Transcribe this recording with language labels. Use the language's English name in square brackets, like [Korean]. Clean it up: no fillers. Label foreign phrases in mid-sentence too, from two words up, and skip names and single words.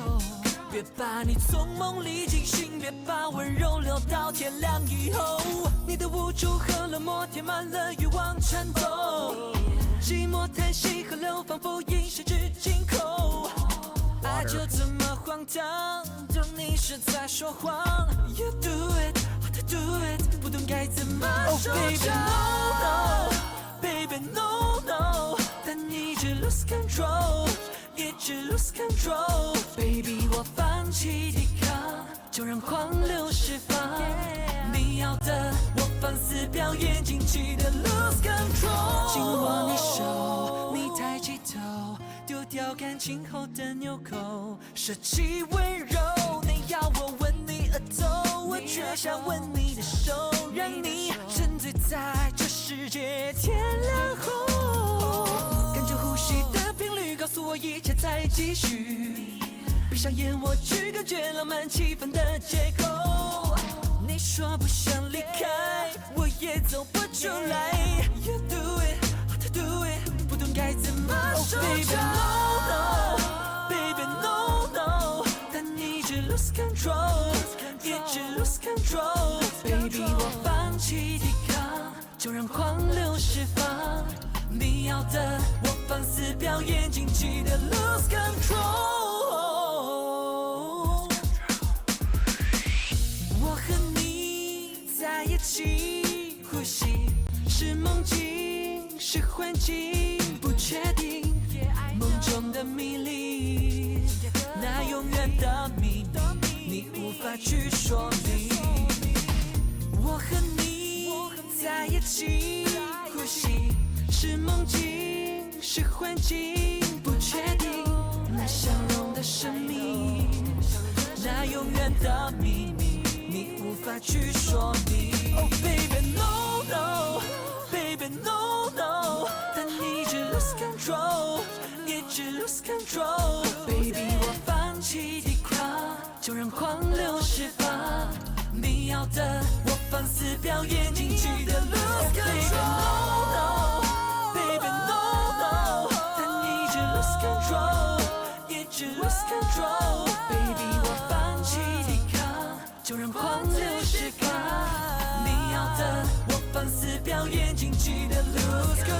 [Chinese] 别把你从梦里惊醒，别把温柔留到天亮以后。你的无助和冷漠填满了欲望颤抖，寂寞叹息和流放不应十指紧扣。爱就这么荒唐，就你是在说谎。 [English] You do it, how to do it， [Chinese] 不懂该怎么收场。 [English] Baby no no， [Chinese] 但你一直 [English] lose control。一直 lose control，baby， [Chinese] 我放弃抵抗，就让狂流释放。你要的，我放肆表演，尽情的 [English] lose control。 [Chinese] 紧握你手，你抬起头，丢掉感情后的纽扣，舍弃温柔。你要我吻你额头，我却想吻你的手，让你沉醉在这世界天亮后。感觉呼吸的频率告诉我一切在继续，闭上眼我去感觉浪漫气氛的借口。你说不想离开，我也走不出来。 [English] You do it, how to do it， [Chinese] 不懂该怎么收场。 [English] Baby no no， [Chinese] 但你一直 [English] lose control， [Chinese] 一直 [English] lose control。Baby [Chinese] 我放弃抵抗，就让狂流释放。你要的，我放肆表演，尽情的 [English] lose control。 [Chinese] 我和你在一起，呼吸是梦境，是幻境，不确定。梦中的迷离，那永远的秘密，你无法去说明。我和你在一起，呼吸。是梦境，是幻境，不确定。那相融的生命，那永远的秘密，你无法去说明。 [English] Oh baby no no， baby no no， [Chinese] 但你一直 [English] lose control， [Chinese] 一直 [English] lose control。Baby [Chinese] 我放弃抵抗，就让狂流释放。你要的，我放肆表演，尽情的 [English] lose control。Baby no no， [Chinese] 但你一直 [English] lose control， [Chinese] 一直 [English] lose control。Baby [Chinese] 我放弃抵抗，就让狂流释放。你要的，我放肆表演，尽情的 lose